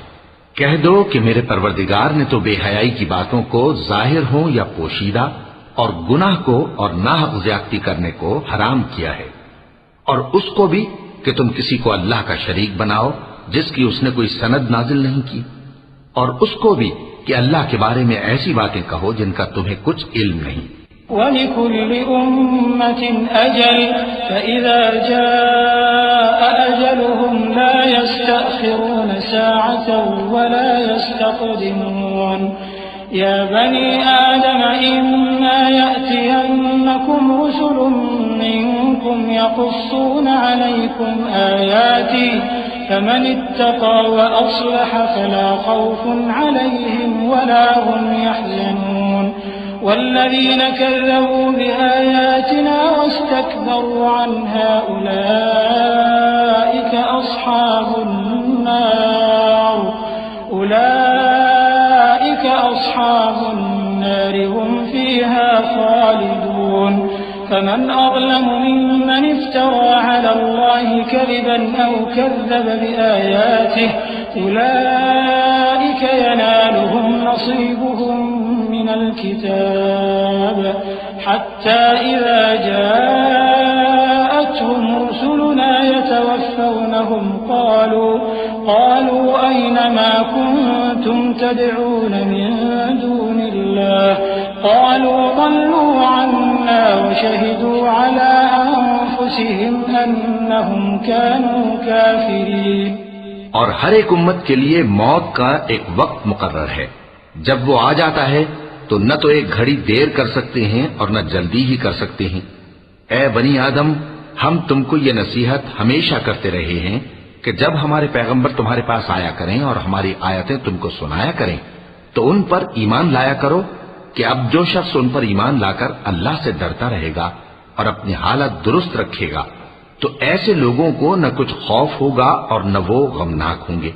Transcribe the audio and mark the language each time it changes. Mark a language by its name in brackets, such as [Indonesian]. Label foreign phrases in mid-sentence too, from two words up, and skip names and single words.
[Hindi] कह दो कि मेरे परवरदिगार ने तो बेहयाई की बातों को जाहिर हो या पोशीदा और गुनाह को और नाहक ज्यादती करने को हराम किया है, और उसको भी कि तुम किसी को अल्लाह का शरीक बनाओ जिसकी उसने कोई सनद नाजिल नहीं की, और उसको भी कि अल्लाह के बारे में ऐसी बातें कहो जिनका तुम्हें कुछ इल्म नहीं। [Arabic] ولكل أمة أجل فإذا جاء أجلهم لا يستأخرون ساعة ولا يستقدمون. يا بني آدم إما يأتينكم رسل منكم يقصون عليكم آياتي فمن اتقى وأصلح فلا خوف عليهم ولا هم يحزنون. والذين كذبوا بآياتنا واستكبروا عنها أولئك أصحاب النار هم فيها خالدون. فمن أظلم ممن افترى على الله كذبا أو كذب بآياته أولئك ينالهم نصيبهم من الكتاب حتى إذا جاءتهم رسلنا يتوفونهم قالوا أين ما كنتم تدعون من دون الله قالوا ضلوا عنا وشهدوا على أنفسهم أنهم كانوا كافرين। [Hindi] और हर एक उम्मत के लिए मौत का एक वक्त मुकर्रर है। जब वो आ जाता है तो न तो एक घड़ी देर कर सकते हैं और न जल्दी ही कर सकते हैं। ए बनी आदम, हम तुमको ये नसीहत हमेशा करते रहे हैं कि जब हमारे पैगंबर तुम्हारे पास आया करें और हमारी आयतें तुमको सुनाया करें तो उन पर ईमान लाया करो कि अब जो शख्स उन पर ईमान लाकर अल्लाह से डरता रहेगा और अपनी हालत दुरुस्त रखेगा तो ऐसे लोगों को न कुछ खौफ होगा और न वो गमनाक होंगे।